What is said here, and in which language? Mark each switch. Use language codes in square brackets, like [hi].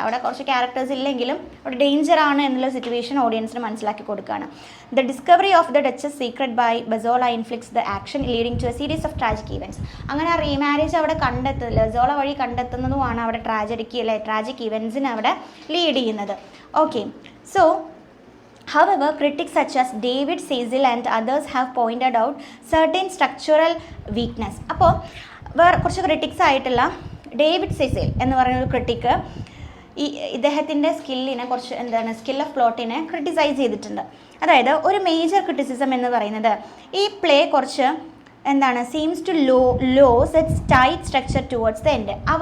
[ml] അവിടെ കുറച്ച് ക്യാരക്ടേഴ്സ് ഇല്ലെങ്കിലും അവിടെ ഡേഞ്ചർ ആണ് എന്നുള്ള സിറ്റുവേഷൻ ഓഡിയൻസിന് മനസ്സിലാക്കി കൊടുക്കുകയാണ്. [en] The discovery of the duchess secret by Bosola inflicts the action leading to a series of tragic events. [ml] അങ്ങനെ ആ റീമാരേജ് അവിടെ ബസോള വഴി കണ്ടെത്തുന്നതുമാണ് അവിടെ ട്രാജിക് ഈവൻറ്റ്സിന് അവിടെ ലീഡ് ചെയ്യുന്നത്. [en] Okay, so however, critics such as David Cecil and others have pointed out certain structural weakness. [ml] അപ്പോൾ വേറെ കുറച്ച് ക്രിട്ടിക്സ് ആയിട്ടുള്ള ഡേവിഡ് സെസിൽ എന്ന് പറയുന്നൊരു ക്രിട്ടിക്ക് ഇദ്ദേഹത്തിൻ്റെ സ്കില്ലിനെ കുറച്ച് സ്കിൽ ഓഫ് പ്ലോട്ടിനെ ക്രിട്ടിസൈസ് ചെയ്തിട്ടുണ്ട്. അതായത് ഒരു മേജർ ക്രിറ്റിസിസം എന്ന് പറയുന്നത് ഈ പ്ലേ കുറച്ച് [en] Seems to lose its tight structure towards the end.